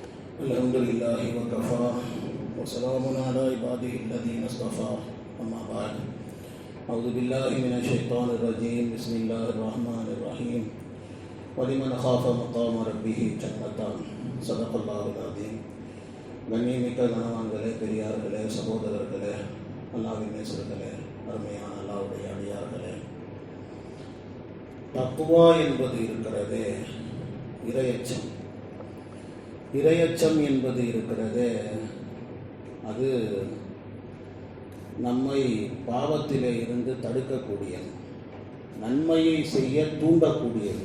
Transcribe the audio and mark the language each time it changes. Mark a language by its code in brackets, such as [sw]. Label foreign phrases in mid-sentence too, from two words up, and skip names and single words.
[ar] الحمد لله وكفى وسلام على عباده الذين اصطفى أما بعد أعوذ بالله من الشيطان الرجيم بسم الله الرحمن الرحيم ولمن خاف مقام ربه جنتان صدق الله العظيم [ta] கண்ணியமிக்க கணவான்களே, பெரியார்களே, சகோதரர்களே, அல்லாஹ்வின் நேசர்களே, அருமையான அல்லாஹ்வுடைய அடியார்களே, தக்வா என்பது இருக்கிறதே, இறையச்சம். இறையச்சம் என்பது இருக்கிறதே, அது நம்மை பாவத்திலே இருந்து தடுக்கக்கூடியது, நன்மையை செய்ய தூண்டக்கூடியது.